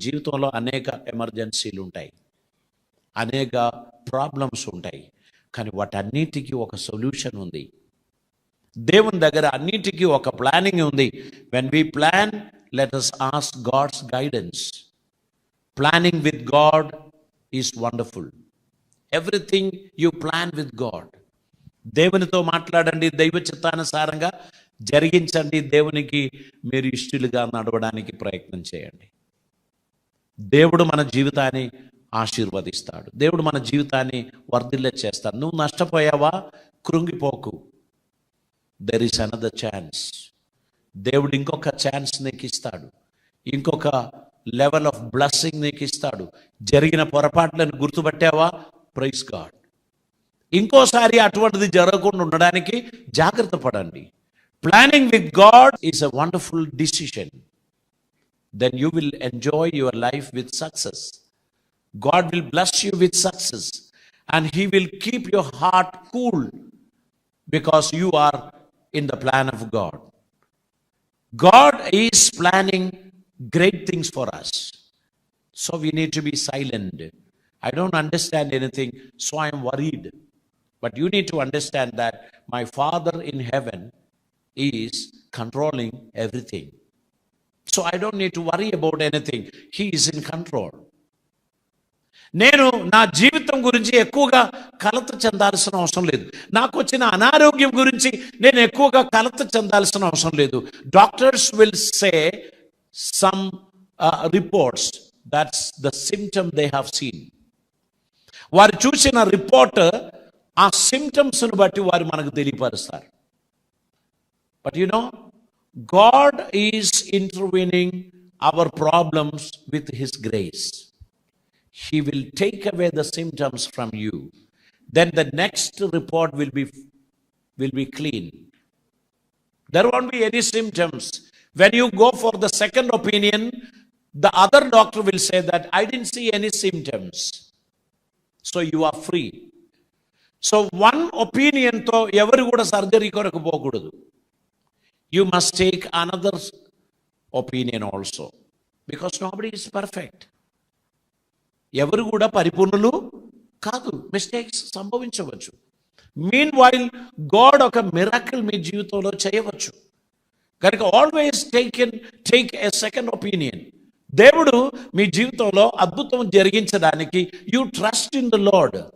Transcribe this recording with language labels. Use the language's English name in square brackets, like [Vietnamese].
[Telugu] జీవితంలో అనేక ఎమర్జెన్సీలు ఉంటాయి, అనేక ప్రాబ్లమ్స్ ఉంటాయి, కానీ వాటన్నిటికీ ఒక సొల్యూషన్ ఉంది. దేవుని దగ్గర అన్నిటికీ ఒక ప్లానింగ్ ఉంది. [English] When we plan, let us ask God's guidance. Planning with God is wonderful. Everything you plan with God. [Telugu] దేవునితో మాట్లాడండి, దైవ చిత్తానుసారంగా జరిగించండి, దేవునికి మీరు ఇష్టలుగా నడవడానికి ప్రయత్నం చేయండి. దేవుడు మన జీవితాన్ని ఆశీర్వదిస్తాడు, దేవుడు మన జీవితాన్ని వర్ధిల్లే చేస్తాడు. నువ్వు నష్టపోయావా, కృంగిపోకు. [English] There is another chance. [Telugu] దేవుడు ఇంకొక ఛాన్స్ నీకు ఇస్తాడు, ఇంకొక లెవెల్ ఆఫ్ బ్లెస్సింగ్ నీకు ఇస్తాడు. జరిగిన పొరపాట్లను గుర్తుపట్టావా, [English] Praise God. [Telugu] ఇంకోసారి అటువంటిది జరగకుండా ఉండడానికి జాగ్రత్త పడండి. [English] Planning with God is a wonderful decision. Then you will enjoy your life with success. God will bless you with success, and He will keep your heart cool because you are in the plan of God. God is planning great things for us, so we need to be silent. I don't understand anything, so I am worried. But you need to understand that my Father in heaven is controlling everything, so I don't need to worry about anything. He is in control. [Telugu] నేను నా జీవితం గురించి ఎక్కువగా కలత చెందాల్సిన అవసరం లేదు. నాకు వచ్చిన అనారోగ్యం గురించి నేను ఎక్కువగా కలత చెందాల్సిన అవసరం లేదు. [English] Doctors will say some reports, that's the symptom they have seen. [Telugu] వారు చూసిన రిపోర్ట్, ఆ సిమ్టమ్స్ను బట్టి వారు మనకు తెలియపరుస్తారు. [English] But you know, God is intervening our problems with his grace. He will take away the symptoms from you. Then the next report will be clean. There won't be any symptoms. When you go for the second opinion, the other doctor will say that I didn't see any symptoms, so you are free. So one opinion to [Telugu] evaru kuda surgery koraku pokudadu. [English] You must take another opinion also, because nobody is perfect. [Telugu] ఎవరు కూడా పరిపూర్ణులు కాదు, mistakes సంభవించవచ్చు. [English] meanwhile God [Telugu] ఒక miracle మీ జీవితంలో చేయవచ్చు. కనుక [English] Always take a second opinion. [Telugu] దేవుడు మీ జీవితంలో అద్భుతం జరిగించడానికి [English] You trust in the Lord.